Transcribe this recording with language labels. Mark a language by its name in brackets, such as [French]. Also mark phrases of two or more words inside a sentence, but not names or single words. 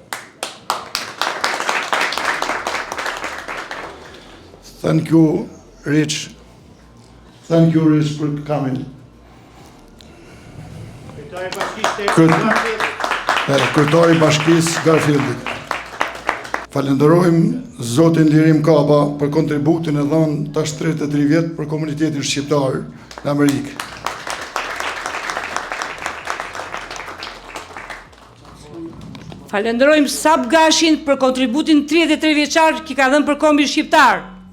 [English] Thank you, Rich. Thank you, Rich, for coming. [Albanian] Kryetari i Bashkisë Garfieldit. Falenderojmë Zotin Lirim Kaba për kontributin e dhënë tash 33 vjet për komunitetin shqiptar në Amerikë. Falenderojmë Sap Gashin për kontributin 33 vjeçar që ka dhënë për kombin shqiptar.